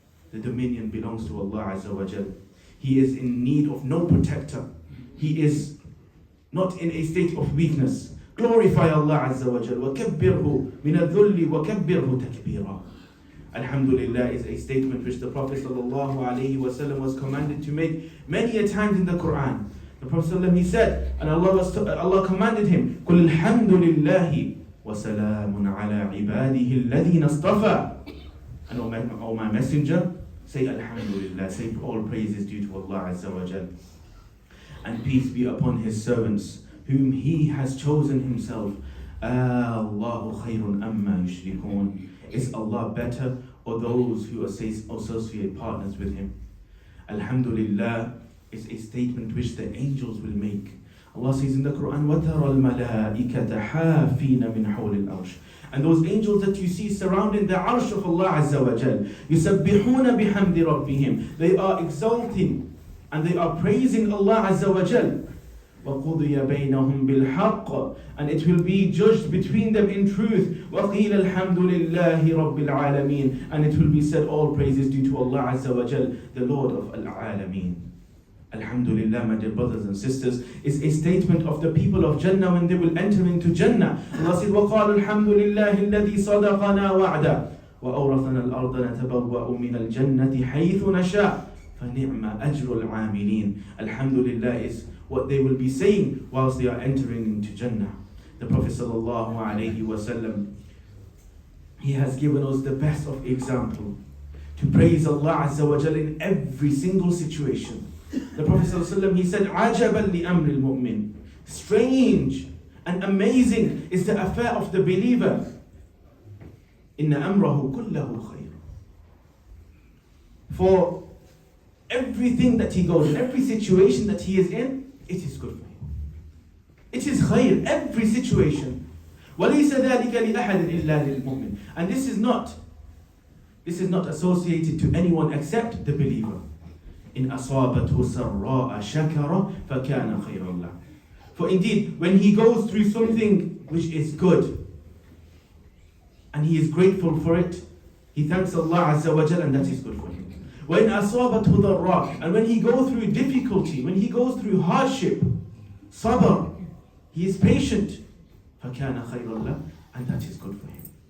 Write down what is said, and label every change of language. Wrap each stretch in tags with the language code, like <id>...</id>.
<en>The dominion belongs to Allah Azza wa Jal. He is in need of no protector. He is not in a state of weakness. Glorify Allah Azza wa Jal.</en> <ar>وَكَبِّرْهُ مِنَ الذُّلِّ وَكَبِّرْهُ تَكْبِيرًا.</ar> <en>Alhamdulillah is a statement which the Prophet ﷺ was commanded to make many a times in the Quran. The Prophet ﷺ, he said, and Allah commanded him,</en> <ar>قُلْ الْحَمْدُ لِلَّهِ وَسَلَامٌ عَلَىٰ عِبَادِهِ الَّذِينَ اصْطَفَىٰ.</ar> <en>And O my messenger, say Alhamdulillah, say all praise is due to Allah Azza wa Jal. And peace be upon his servants, whom he has chosen himself.</en> <ar>Allahu khayrun amma yushrikun.</ar> <en>Is Allah better, or those who associate partners with him? Alhamdulillah is a statement which the angels will make.</en> <ar>Allah says in the Quran, وَتَرَى الْمَلَائِكَةَ حَافِينَ مِنْ حَوْلِ الْأَرْشِ.</ar> <en>And those angels that you see surrounding the arsh of Allah Azza wa Jal,</en> <ar>يُسَبِّحُونَ بِحَمْدِ رَبِّهِمْ.</ar> <en>They are exalting and they are praising Allah Azza wa Jal.</en> <ar>وَقُضِيَ بَيْنَهُمْ بِالْحَقِّ.</ar> <en>And it will be judged between them in truth.</en> <ar>وَقِيلَ الْحَمْدُ لِلَّهِ رَبِّ الْعَالَمِينَ.</ar> <en>And it will be said all praises due to Allah Azza wa Jal, the Lord of Al-Alameen. Alhamdulillah, my dear brothers and sisters, is a statement of the people of Jannah when they will enter into Jannah.</en> <ar>Allah says, وَقَالُوا الْحَمْدُ لِلَّهِ الَّذِي صَدَقَنَا وَعْدَهُ وَأَوْرَثَنَا الْأَرْضَ نَتَبَوَّأُ مِنَ الْجَنَّةِ حَيْثُ نَشَاءُ فَنِعْمَ أَجْرُ الْعَامِلِينَ.</ar> <en>Alhamdulillah is what they will be saying whilst they are entering into Jannah. The Prophet sallallahu alaihi wasallam, he has given us the best of example to praise Allah Azza wa Jal in every single situation. The Prophet ﷺ, he said,</en> <ar>عَجَبًا لِأَمْرِ الْمُؤْمِنِ.</ar> <en>Strange and amazing is the affair of the believer.</en> <ar>إِنَّ أَمْرَهُ كُلَّهُ خَيْرٌ.</ar> <en>For everything that he goes in, every situation that he is in, it is good for him. It is khayr, every situation.</en> <ar>وَلَيْسَ ذَلِكَ لِأَحَدٍ إِلَّا لِلْمُؤْمِنِ.</ar> <en>And this is not associated to anyone except the believer.</en> <ar>إن أصابته سراء شكر فكان خيرا له.</ar> <en>For indeed, when he goes through something which is good and he is grateful for it, he thanks Allah Azza wa Jal, and that is good for him.</en> <ar>وإن أصابته ضراء.</ar> <en>And when he goes through difficulty, when he goes through hardship, sabr, he is patient,</en> <ar>فكان خيرا له,</ar> <en>and that is good for him.</en>